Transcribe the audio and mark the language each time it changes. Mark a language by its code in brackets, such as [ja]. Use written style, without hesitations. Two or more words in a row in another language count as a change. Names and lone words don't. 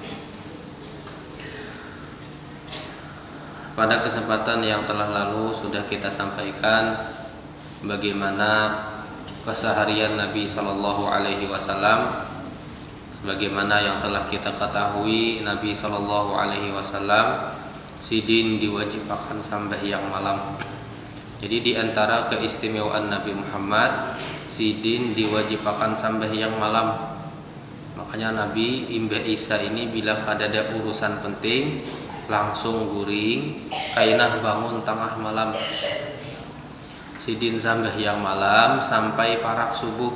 [id] Pada kesempatan yang telah lalu sudah kita sampaikan bagaimana keseharian Nabi [ar] صلى الله عليه وسلم. [id] Sebagaimana yang telah kita ketahui, Nabi [ar] صلى الله عليه وسلم [id] sidin diwajibkan sembahyang malam. Jadi di antara keistimewaan Nabi Muhammad, sidin diwajibkan sembahyang malam. [bjn] Makanya Nabi Imbe Isa ini bila kadada urusan penting langsung guring, kainah bangun tengah malam, sidin sembahyang malam sampai parak subuh.